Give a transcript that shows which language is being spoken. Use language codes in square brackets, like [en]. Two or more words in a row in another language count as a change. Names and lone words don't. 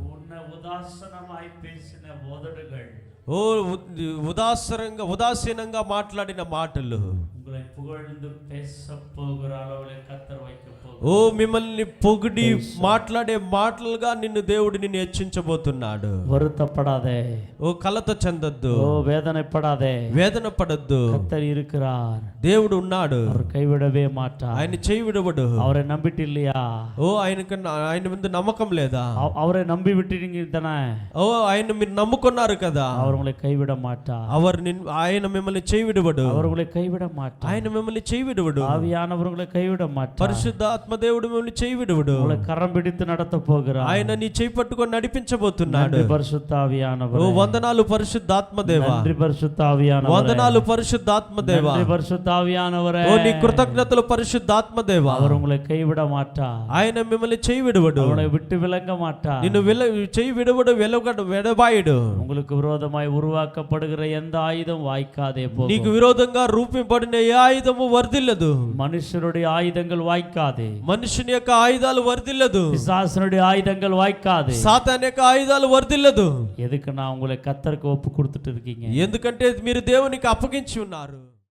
[te] ఓ ఉదాసీనంగా మాట్లాడిన మాటలు, ఓ మిమ్మల్ని పొగిడి మాట్లాడే మాటలుగా దేవుడు నిన్ను హెచ్చించబోతున్నాడు. [ta] வருத்தப்படாதே, [te] ఓ కలత చెందొద్దు, [ta] ఓ வேதனைப்படாதே, [te] వేదన పడొద్దు. [ta] கர்த்தர் இருக்கிறார், [te] దేవుడు ఉన్నాడు, [ta] அவர் கைவிடவே மாட்டார். [te] ఆయన చేయి విడవడు. [ta] அவரை நம்பிட்டு இல்லையா? [te] ఓ ఆయన ముందు నమ్మకం లేదా? [ta] அவரை நம்பி விட்டுட்டீங்க தானே? [te] ఓ ఆయన మీరు నమ్ముకున్నారు కదా, [ta] அவர் உங்களை கைவிட மாட்டார். [te] ఆయన మిమ్మల్ని చేయి విడవడు. [ta] அவர் உங்களை கைவிட மாட்டார். [te] ఆయన మిమ్మల్ని చేయి విడవడు. [ta] ஆவியானவர் உங்களை கைவிட மாட்டார். [te] పరిశుద్ధాత్మ దేవుడు మిమ్మల్ని చేయి విడవడు. [ta] உங்களை கரம் பிடித்து நடத்த போகிறார். [te] ఆయన నీ చేయి పట్టుకొని నడిపించబోతున్నాడు. [ta] நன்றி பரிசுத்த ஆவியானவரே. [te] ఓ వందనాలు పరిశుద్ధాత్మ దేవా. [ta] நன்றி பரிசுத்த ஆவியானவரே. [te] వందనాలు పరిశుద్ధాత్మ దేవా. [ta] நன்றி பரிசுத்த ஆவியானவரே. [te] ఓ నీ కృతజ్ఞతలు పరిశుద్ధాత్మ దేవా. [ta] அவர் உங்களை கைவிட மாட்டார். [te] ఆయన మిమ్మల్ని చేయి విడవడు. [ta] உங்களை விட்டு விலக மாட்டார். [te] నిన్ను చేయి విడవడు, వెడబాయుడు. [ta] உங்களுக்கு விரோதமாய் உருவாக்கப்படுகிற எந்த ஆயுதம் வாய்க்காதே போகும். [te] నీకు విరోధంగా రూపింపబడిన ఏ ఆయుధము వర్ధిల్లదు. [ta] மனுஷருடைய ஆயுதங்கள் வாய்க்காதே. [te] మనుషుని యొక్క ఆయుధాలు వర్ధిల్లదు. [ta] பிசாசனுடைய ஆயுதங்கள் வாய்க்காதே. [te] సాతాన్ యొక్క ఆయుధాలు వర్ధిల్లదు. [ta] எதுக்கு நான் உங்களை கர்த்தருக்கு ஒப்பு கொடுத்துட்டு இருக்கீங்க? [te] ఎందుకంటే మీరు దేవునికి అప్పగించి ఉన్నారు.